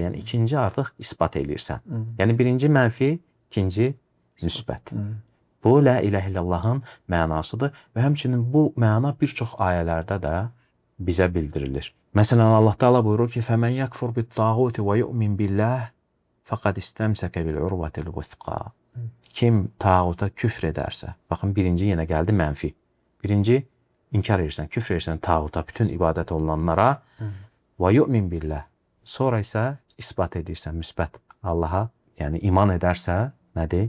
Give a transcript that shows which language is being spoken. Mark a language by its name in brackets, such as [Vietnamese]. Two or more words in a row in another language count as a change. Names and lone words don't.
[Azerbaijani] Yəni ikinci artıq isbat eləyirsən. Yəni birinci mənfi, ikinci müsbət. Bu [Arabic] لا إله إلا الله [Azerbaijani] mənasıdır və həmçinin bu məna bir çox ayələrdə də bizə bildirilir. Məsələn, Allah Taala buyurur ki: [Arabic] "فمن يكفر بالطاغوت ويؤمن بالله فقد استمسك بالعروة الوثقى." [Azerbaijani] Kim tağuta küfr edərsə, baxın birinci yenə gəldi mənfi. Birinci inkar edirsən, küfr edirsən tağuta, bütün ibadət olunanlara və [Arabic] يؤمن بالله. [Azerbaijani] Sonra isə isbat edirsən müsbət Allaha, yəni iman edərsə, nədir?